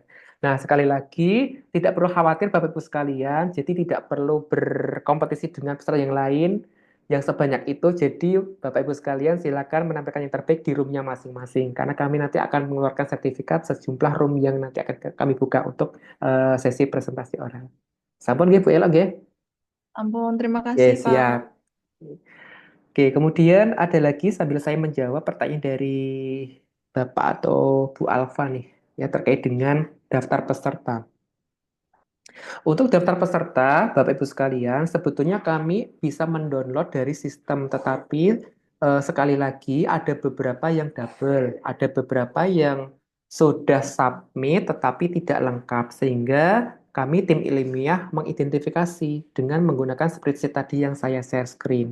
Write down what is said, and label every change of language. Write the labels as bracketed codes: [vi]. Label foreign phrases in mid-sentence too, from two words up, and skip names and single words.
[id] Nah, sekali lagi, tidak perlu khawatir Bapak Ibu sekalian, jadi tidak perlu berkompetisi dengan peserta yang lain yang sebanyak itu. Jadi Bapak Ibu sekalian silakan menampilkan yang terbaik di roomnya masing-masing. Karena kami nanti akan mengeluarkan sertifikat sejumlah room yang nanti akan kami buka untuk sesi presentasi oral. [jv] Sampun nggih Bu Elo nggih? Ampun, [id] terima Oke, kasih Pak. siap. Oke, kemudian ada lagi sambil saya menjawab pertanyaan dari Bapak atau Bu Alfa nih, ya, terkait dengan daftar peserta. Untuk daftar peserta, Bapak Ibu sekalian, sebetulnya kami bisa mendownload dari sistem, tetapi sekali lagi ada beberapa yang double, ada beberapa yang sudah submit tetapi tidak lengkap, sehingga kami tim ilmiah mengidentifikasi dengan menggunakan spreadsheet tadi yang saya [en] share screen.